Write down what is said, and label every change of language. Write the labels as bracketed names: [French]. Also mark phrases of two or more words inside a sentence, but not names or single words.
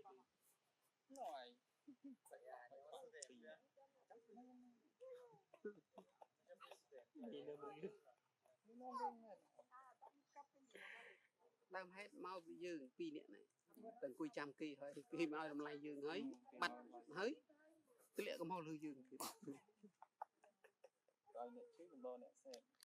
[Vietnamese] Rồi. Đi đâu mà đi. [Khmer] ដើមហេតុមកពីយើងពីរនាក់នេះតែអង្គុយចាំគេហើយគេមកឲ្យតម្លៃយើងហើយបាត់ហើយទម្លាក់កំហុសលើយើងទៀត [Vietnamese] Rồi nè chứ mình lo nè xem.